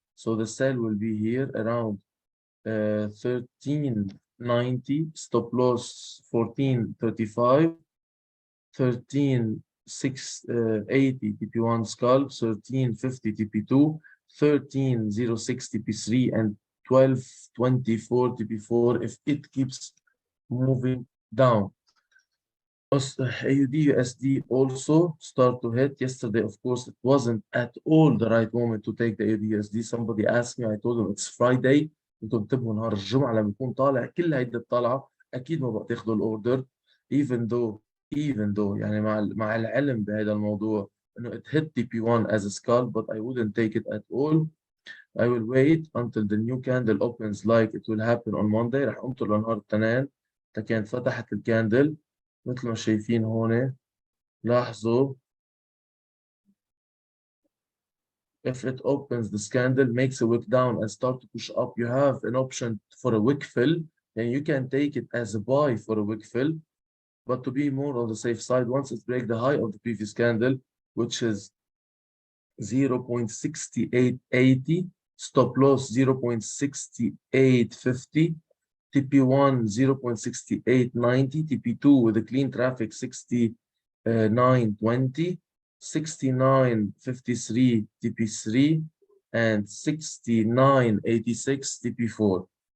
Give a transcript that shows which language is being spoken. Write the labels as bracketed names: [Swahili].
[English] So the sell will be here around 1390, stop loss 1435, 13,680 TP1 scalp, 1350 TP2, 1306 TP3, and 1224 TP4 if it keeps moving down. AUD USD also start to hit yesterday. Of course, it wasn't at all the right moment to take the AUD USD. Somebody asked me, I told them it's Friday. [Arabic] انتوا انتبهوا نهار الجمعه لما يكون طالع كل هيدي الطلعه اكيد ما بقى تاخذوا الاوردر [English] even though [Arabic] يعني مع العلم بهذا الموضوع انه [English] it hit TP1 as a scalp, but I wouldn't take it at all. I will wait until the new candle opens like it will happen on Monday. [Arabic] رح انطر لنهار الاثنين كانت فتحت الكاندل مثل ما شايفين هون. لاحظوا [English] if it opens this candle, makes a wick down and start to push up, you have an option for a wick fill, and you can take it as a buy for a wick fill. But to be more on the safe side, once it breaks the high of the previous candle, which is 0.6880, stop loss 0.6850, TP1 0.6890, TP2 with a clean traffic 6920, 6953 TP3, and 6986 TP4.